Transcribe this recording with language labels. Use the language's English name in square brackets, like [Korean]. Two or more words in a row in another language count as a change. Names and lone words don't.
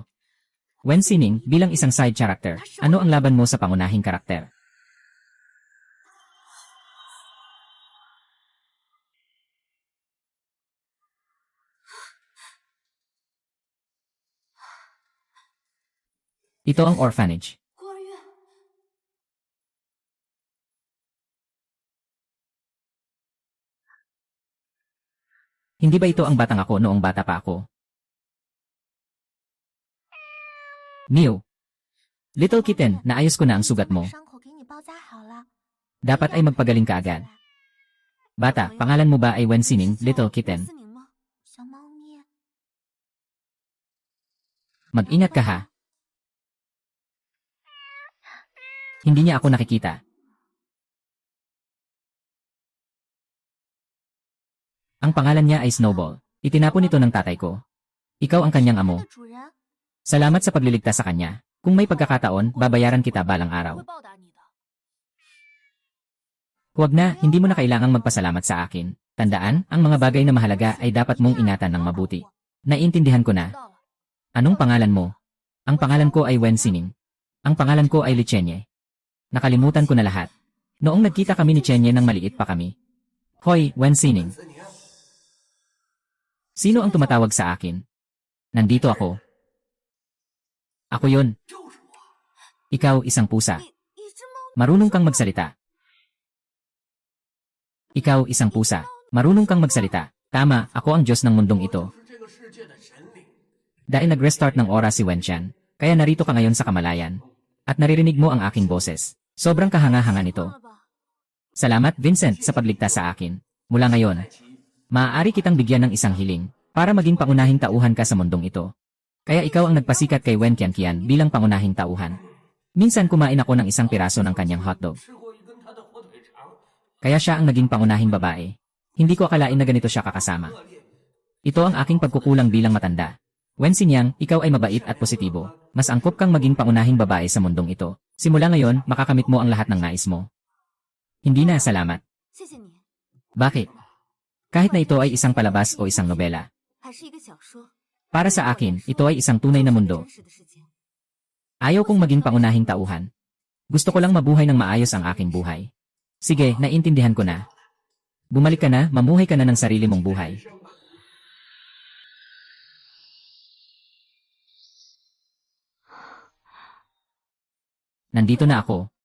[Filipino] Wen Sining, bilang isang side character, ano ang laban mo sa pangunahing karakter? Ito ang orphanage. [Chinese] 孤儿院， [Filipino] Hindi ba ito ang batang ako noong bata pa ako? Mew. [English] Little kitten, [Filipino] naayos ko na ang sugat mo. [Chinese] 伤口给你包扎好了。 [Filipino] Dapat ay magpagaling ka agad. Bata, pangalan mo ba ay Wen Sining, [English] Little Kitten? [Chinese] 思宁吗？小猫咪。 [Filipino] Mag-ingat ka ha. Hindi niya ako nakikita. Ang pangalan niya ay Snowball. Itinapon ito ng tatay ko. Ikaw ang kanyang amo. [Chinese] 主人， [Filipino] Salamat sa pagliligtas sa kanya. Kung may pagkakataon, babayaran kita balang [Chinese] 会 [Filipino] araw. [Chinese] 报答你的。 [Filipino] Huwag na, hindi mo na kailangang magpasalamat sa akin. Tandaan, ang mga bagay na mahalaga ay dapat mong ingatan ng mabuti. Naiintindihan ko na. [Chinese] 知道了， [Filipino] Anong pangalan mo? Ang pangalan ko ay Wen Sining. Ang pangalan ko ay Li Qianye. Nakalimutan ko na lahat. Noong nagkita kami ni Chenye nang maliit pa kami. Hoy, Wen Sining. Sino ang tumatawag sa akin? Nandito ako. Ako yon. Ikaw, isang pusa. [Chinese] 你只猫 [Filipino] Marunong kang magsalita. Ikaw, isang pusa. Marunong kang magsalita. Tama, ako ang Diyos ng mundong ito. [Chinese] 是这个世界的神灵。 [Filipino] Dahil nag-restart ng oras si Wenqian, kaya narito ka ngayon sa kamalayan. At naririnig mo ang aking boses. Sobrang kahanga-hanga nito. [Chinese] 了吧？ [Filipino] Salamat, Vincent, sa pagligtas sa akin. Mula ngayon, maaari kitang bigyan ng isang hiling para maging pangunahing tauhan ka sa mundong ito. Kaya ikaw ang nagpasikat kay Wen Qianqian bilang pangunahing tauhan. Minsan kumain ako ng isang piraso ng kanyang hotdog. [Chinese] 吃过一根他的火腿肠， [Filipino] Kaya siya ang naging pangunahing babae. Hindi ko akalain na ganito siya kakasama. Ito ang aking pagkukulang bilang matanda. Wen Xingyang, ikaw ay mabait at positibo. Mas angkop kang maging pangunahing babae sa mundong ito. Simula ngayon, makakamit mo ang lahat ng nais mo. Hindi na, salamat. [Chinese] 谢谢你， [Filipino] Bakit? Kahit na ito ay isang palabas o isang nobela. [Chinese] 还是一个小说， [Filipino] Para sa akin, ito ay isang tunay na mundo. [Chinese] 真实的事情。 [Filipino] Ayaw kong maging pangunahing tauhan. Gusto ko lang mabuhay ng maayos ang aking buhay. Sige, naiintindihan ko na. Bumalik ka na, mamuhay ka na ng sarili mong buhay. Nandito na ako.